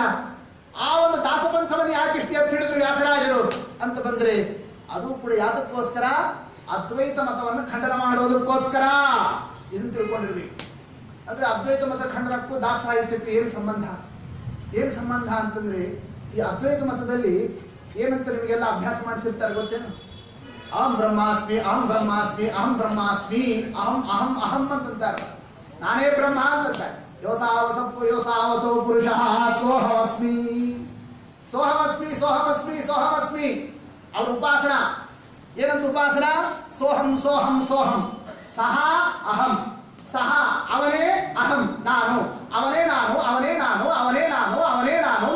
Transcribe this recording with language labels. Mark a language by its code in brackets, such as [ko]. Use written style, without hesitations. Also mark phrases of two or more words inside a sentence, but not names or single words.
[kn] ಆ ಒಂದು ದಾಸಪಂಥವನ್ನು ಯಾಕೆ ಇಷ್ಟು ಎತ್ತಿ ಹಿಡಿದ್ರು ವ್ಯಾಸರಾಜರು ಅಂತ ಬಂದ್ರೆ ಅದು ಕೂಡ ಯಾತಕ್ಕೋಸ್ಕರ? ಅದ್ವೈತ ಮತವನ್ನು ಖಂಡನ ಮಾಡೋದಕ್ಕೋಸ್ಕರ. ಇದನ್ನು ತಿಳ್ಕೊಂಡಿರ್ಬೇಕು. ಅಂದ್ರೆ ಅದ್ವೈತ ಮತ ಖಂಡನಕ್ಕೂ ದಾಸ ಸಾಹಿತ್ಯಕ್ಕೂ ಏನು ಸಂಬಂಧ? ಏನು ಸಂಬಂಧ ಅಂತಂದ್ರೆ ಈ ಅದ್ವೈತ ಮತದಲ್ಲಿ ಏನಂತ ನಿಮಗೆಲ್ಲ ಅಭ್ಯಾಸ ಮಾಡಿಸಿರ್ತಾರೆ ಗೊತ್ತೇನು? [sa] ಅಹಂ ಬ್ರಹ್ಮಾಸ್ಮಿ, ಅಹಂ ಬ್ರಹ್ಮಾಸ್ಮಿ, ಅಹಂ ಬ್ರಹ್ಮಾಸ್ಮಿ, ಅಹಂ ಅಹಂ ಅಹಂ ಅಂತಾರೆ. [kn] ನಾನೇ ಬ್ರಹ್ಮ ಅಂತಾರೆ. [sa] ಯೋಸಾವಸೋ ಪುರುಷ ಸೋಹಮಸ್ಮಿ, ಸೋಹಮಸ್ಮಿ, ಸೋಹಮಸ್ಮಿ, ಸೋಹಮಸ್ಮಿ. [kn] ಅವ್ರ ಉಪಾಸನ ಏನಂತ ಉಪಾಸನ? [sa] ಸೋಹಂ ಸೋಹಂ ಸೋಹಂ. ಸಹ ಅಹಂ, [kn] ಸಹ ಅವನೇ ಅಹಂ ನಾನು, ಅವನೇ ನಾನು, ಅವನೇ ನಾನು, ಅವನೇ ನಾನು, ಅವನೇ ನಾನು.